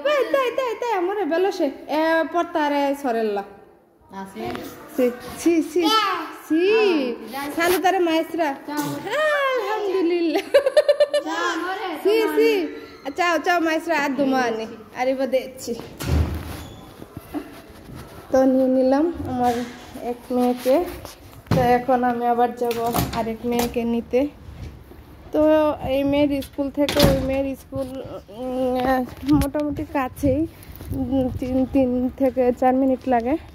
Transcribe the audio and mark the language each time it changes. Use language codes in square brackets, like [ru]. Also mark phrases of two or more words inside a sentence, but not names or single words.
[it] Dai, amore, veloce. Portare sorella. Ah, sì? Sì. Sì. Salutare maestra. Ciao. Alhamdulillah. Ciao, amore. Sì. Ciao maestra, a domani. Arrivederci. [bn] তো নিয়ে নিলাম আমার এক মেয়েকে। তো এখন আমি আবার যাব আরেক মেয়েকে নিতে। তো এই মেয়ের স্কুল থেকে ওই মেয়ের স্কুল মোটামুটি কাছেই, 3 থেকে 4 মিনিট লাগে।